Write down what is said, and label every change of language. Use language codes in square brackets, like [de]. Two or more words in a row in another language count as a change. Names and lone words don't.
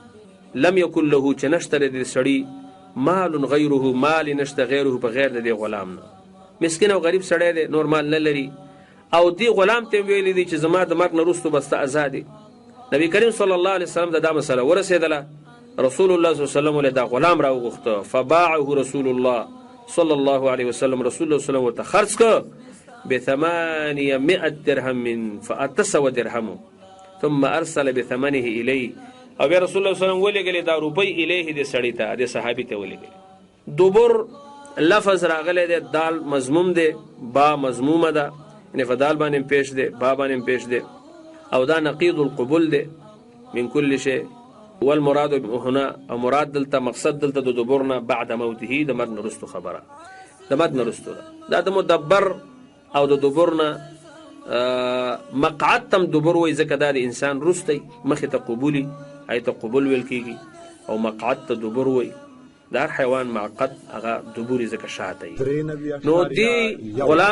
[ar] لم یکن له [ps] چې نشته د سړي مال غیره، مال نشته غیره په غیر د دې غلام نه، مسکین او غریب سړی دی، نور مال نه لري، او دې غلام ته ویلی دي چې زما د مرګ نه وروستو به ستا آزاد یې. [ar] نبی کریم صلی الله علیه وسلم [ps] ته دا مسله ورسېدله، [ar] رسول الله صلی الله علیه وسلم [ps] له دا غلام راوغوښته، [ar] فباعه رسول الله صلی الله علیه وسلم، رسول الله صلی الله علیه وسلم [ps] ورته خرڅ کړه ب800 درهم، ف800 درهم، [ar] ثم ارسل بثمنه الیه، [ps] او بیا [ar] رسول الله صلی الله علیه وسلم [ps] ولېږلې دا روپۍ الیه دې سړي ته، دې صحابي ته ولېږلې. دبر لفظ راغلی دی، دال مضموم دی، با مضمومه ده، یعنی فدال باندې پیش دی، با باندې پیش دی، او دا [ar] نقیض القبول [ps] دی [ar] من کل شی. والمراد هنا، [ps] او مراد دلته مقصد دلته د دبرنا [ar] بعد موته، [ps] د مرګ نه وروستو خبره، د مرګ نه وروستو ده. دا د مدبر او د دبرنا مقعد تم دبر وای ځکه دا د انسان رستی مخې ته قبولي هغې ته قبول ویل کېږي او مقعد ته دبر وای د هر حیوان معقد هغه دبور یې ځکه شاته وي نو دې غلام